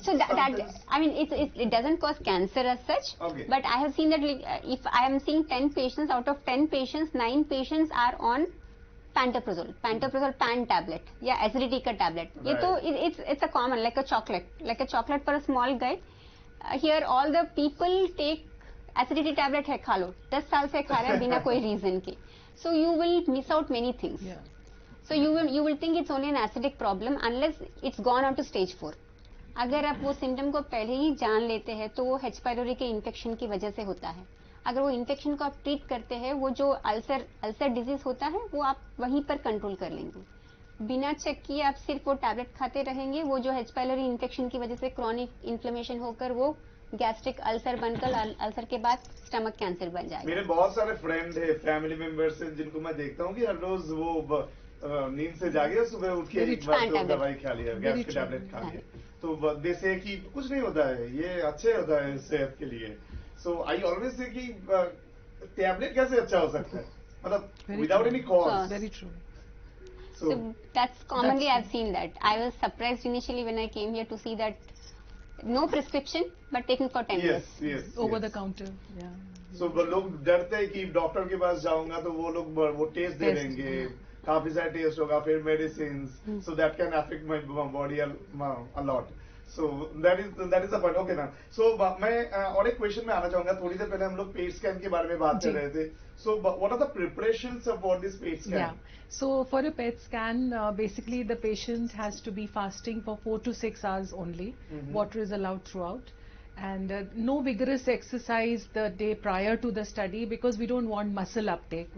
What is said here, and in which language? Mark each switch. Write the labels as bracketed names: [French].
[English] So that I mean it doesn't cause cancer as such. Okay. But I have seen that if I am seeing 10 patients, out of 10 patients 9 patients are on pantoprazole pan tablet, yeah, acidity [Hindi] ka [English] tablet. Right. [Hindi] ये तो [English] it's a common, like a chocolate for a small guy. Here all the people take acidity tablet [Hindi] है, खा लो, 10 साल से खा रहे हैं बिना कोई reason के. [English] So you will miss out many things. Yeah. So you will think it's only an acidic problem unless it's gone on to stage 4. [Hindi] अगर आप वो सिम्टम को पहले ही जान लेते हैं तो वो H. pylori के इन्फेक्शन की वजह से होता है. अगर वो इन्फेक्शन को आप ट्रीट करते हैं, वो जो अल्सर डिजीज होता है वो आप वहीं पर कंट्रोल कर लेंगे. बिना चेक किए आप सिर्फ वो टैबलेट खाते रहेंगे, वो जो H. pylori इन्फेक्शन की वजह से क्रॉनिक इन्फ्लेमेशन होकर वो गैस्ट्रिक अल्सर बनकर अल्सर के बाद स्टमक कैंसर बन जाएगा. मेरे बहुत सारे फ्रेंड है, फैमिली मेंबर्स हैं, जिनको मैं देखता हूँ कि हर रोज वो नींद से जागे, सुबह उठ के एक बार तो दवाई खा लिया, गैस की टैबलेट खा लिया, तो देसे कि कुछ नहीं होता है, ये अच्छे होता है सेहत के लिए. [English] so I always say [Hindi] कि टैबलेट कैसे अच्छा हो सकता है, मतलब [English] Without any cause. Very true. So that's commonly I've seen that. I was surprised initially when I came here to see that no prescription but taken for 10 years. Yes. Over the counter. Yeah. [Hindi] So लोग डरते हैं कि doctor के पास जाऊंगा तो वो लोग वो टेस्ट दे देंगे, काफी सारे टेस्ट होगा, फिर medicine, [English] so that can affect my body a lot. So that is the point. Okay ma'am. [Hindi] So मैं और एक क्वेश्चन में आना चाहूंगा. थोड़ी देर पहले हम लोग पेट स्कैन के बारे में बात कर रहे थे. [English] So what are the preparations for this PET scan? Yeah. So for a PET scan, basically the patient has to be fasting for 4 to 6 hours only. Water is allowed throughout. And no vigorous exercise the day prior to the study, because we don't want muscle uptake.